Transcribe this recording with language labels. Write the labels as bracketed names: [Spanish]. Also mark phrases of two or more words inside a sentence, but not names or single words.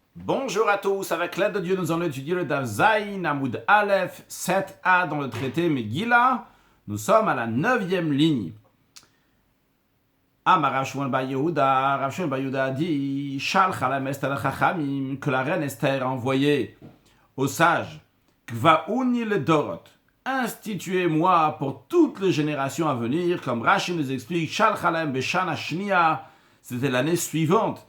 [French] Bonjour à tous, avec l'aide de Dieu, nous allons étudier le [Hebrew] דף זין, עמוד אלף, [French] 7a dans le traité Megillah. Nous sommes à la 9e ligne. Amar Rav Shmuel bar Yehuda, Rav Shmuel bar Yehuda a dit [Hebrew] שלחה לה אסתר אל חכמים, [French] que la reine Esther a envoyé aux sages, [Hebrew] קבעוני לדורות, [French] instituez-moi pour toutes les générations à venir, comme Rashi nous explique, [Hebrew] שלחה לה בשנה שנייה, [French] c'était l'année suivante.